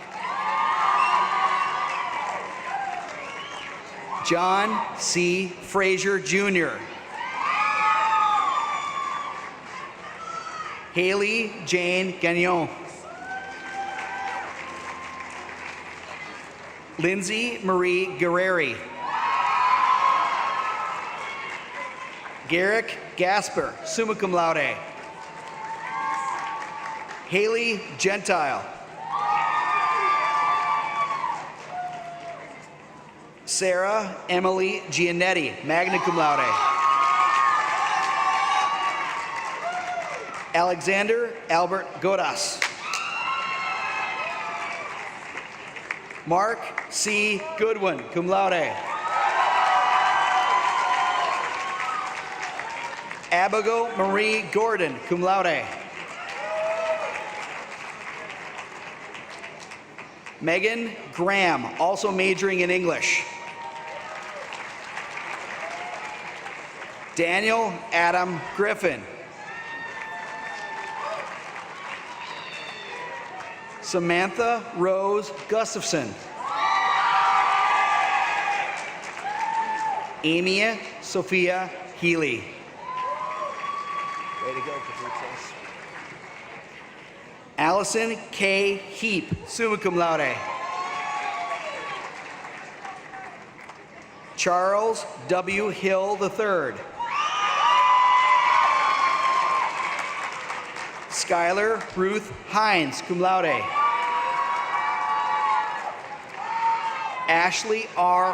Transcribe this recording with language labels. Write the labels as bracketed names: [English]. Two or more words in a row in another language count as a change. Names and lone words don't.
[English] John C. Frazier Jr. Haley Jane Gagnon. Lindsay Marie Guerreri. [Latin] Garrick Gasper, summa cum laude. [English] Haley Gentile. Sarah Emily Giannetti, [Latin] magna cum laude. [English] Alexander Albert Godas. Mark C. [Latin] Goodwin, cum laude. [English] Abigail Marie Gordon, [Latin] cum laude. [English] Megan Graham, also majoring in English. Daniel Adam Griffin. Samantha Rose Gustafson. Amy Sophia Healy. Way to go, Caprices. Allison K. Heap, [Latin] summa cum laude. [English] Charles W. Hill III. Skylar Ruth Hines, [Latin] cum laude. [English] Ashley R.